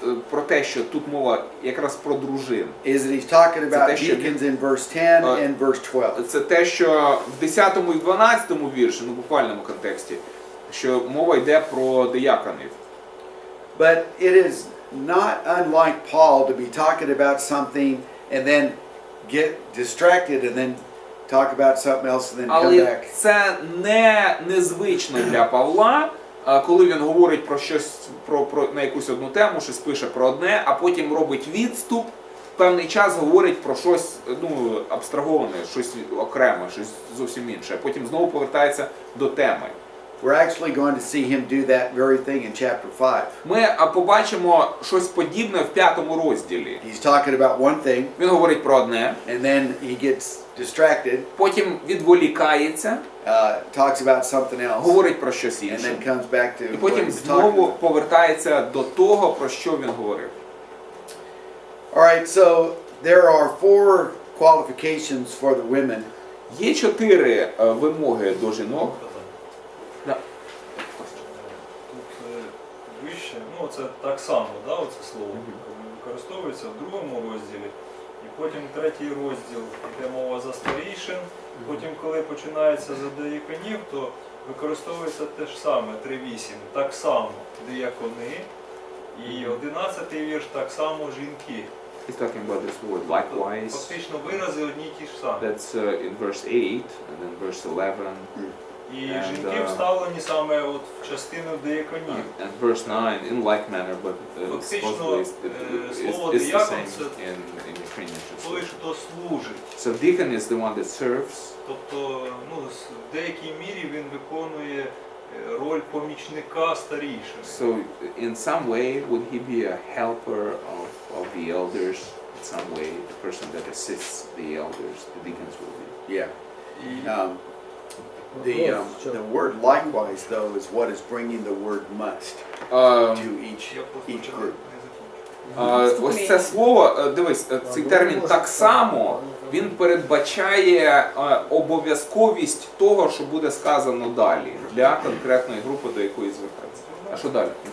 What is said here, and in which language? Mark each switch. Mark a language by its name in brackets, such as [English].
[Ukrainian] про те, що тут мова якраз про дружин. [English] is that he's talking about [Ukrainian] те, що [English] deacons in verse 10 and verse 12. [Ukrainian] Це те, що в 10 і 12 вірші, в буквальному контексті, що мова йде про дияконів. [English] But it is not unlike Paul to be talking about something and then get distracted and then talk about something else and then come [Ukrainian] Але [English] back. [Ukrainian] це не незвично для Павла, коли він говорить про щось, на якусь одну тему, щось пише про одне, а потім робить відступ, певний час говорить про щось абстраговане, щось окреме, щось зовсім інше, а потім знову повертається до теми. [English] We're actually going to see him do that very thing in chapter 5. [Ukrainian] Ми побачимо щось подібне в 5-му розділі. [English] He's talking about one thing, [Ukrainian] Він говорить про одне, [English] and then he gets distracted, [Ukrainian] потім відволікається, [English] talks about something else, [Ukrainian] говорить про щось [English] and [Ukrainian] інше, [English] then comes back to [Ukrainian] і [English] what [Ukrainian] потім [English] he was talking [Ukrainian] знову [English] about. [Ukrainian] повертається до того, про що він говорив. [English] All right, so there are 4 qualifications for the women. [Ukrainian] Є 4 вимоги до жінок. Да. Тут вище, ну це так само, да, оце слово використовується в 2-му розділі, і потім 3-й розділ йде мова за старішин, потім коли починається за деяконів, то використовується те ж саме, 3.8, так само деякони, і 11-й вірш так само жінки. [English] He's talking about this word likewise. [Ukrainian] Фактично вирази одні й ті ж самі. [English] That's in verse 8 and then verse 11 [Ukrainian] І жінки вставлені саме от в частину деяконів. [English] and verse 9 in like manner, but supposedly it's the same in Ukrainian [Ukrainian] Той, [English] translation. [Ukrainian] хто служить. [English] So deacon is the one that serves. [Ukrainian] Тобто, ну, в деякій мірі він виконує роль помічника старішини. [English] So in some way would he be a helper of the elders? In some way, the person that assists the elders, the deacons will be. Yeah. [Ukrainian] І [English] The word likewise, though, is what is bringing the word must to each group. [Ukrainian] Ось це слово, дивись, цей термін «так само», він передбачає обов'язковість того, що буде сказано далі, для конкретної групи, до якої звертається. А що далі?